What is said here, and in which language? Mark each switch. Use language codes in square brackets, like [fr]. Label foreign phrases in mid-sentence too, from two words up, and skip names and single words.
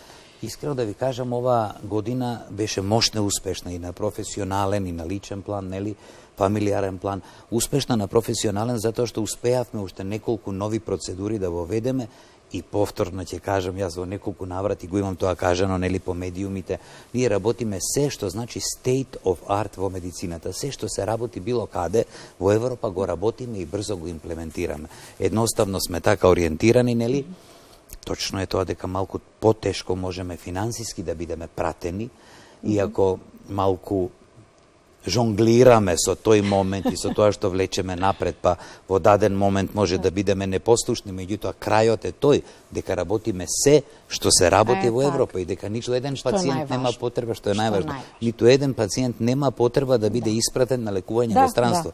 [mk] искрено да ви кажам, ова година беше мощна успешна и на професионален и на личен план, нели, фамилиарен план. Успешна на професионален затоа што успеавме уште неколку нови процедури да воведеме и повторно ќе кажам, јас во неколку наврати го имам тоа кажано, нели, по медиумите. Ние работиме се што значи [en] state of art [mk] во медицината. Се што се работи било каде во Европа го работиме и брзо го имплементираме. Едноставно сме така ориентирани, нели? Точно е тоа дека малку потешко можеме финансиски да бидеме пратени, иако малку жонглираме со тој момент и со тоа што влечеме напред, па во даден момент може да бидеме непослушни, меѓутоа крајот е тој дека работиме се што се работи во Европа и дека ниту еден пациент нема потреба, што е најважно, ниту еден пациент нема потреба да биде испратен на лекување во странство.